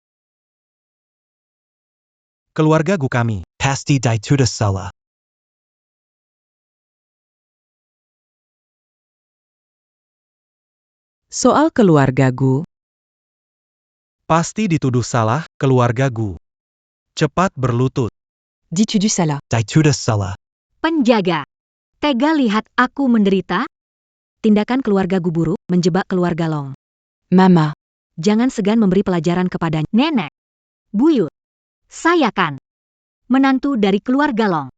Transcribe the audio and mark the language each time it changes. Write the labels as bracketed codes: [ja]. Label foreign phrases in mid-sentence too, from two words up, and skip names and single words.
[id] Keluarga Gu kami. Pasti tidak salah. Soal keluarga Gu. Pasti dituduh salah, keluarga Gu. Cepat berlutut. Dis-tu du Salah. Tidak salah. Penjaga. Tega lihat aku menderita? Tindakan keluarga Gu buruk, menjebak keluarga Long. Mama. Jangan segan memberi pelajaran kepada nenek. Buyut. Saya kan menantu dari keluarga Long.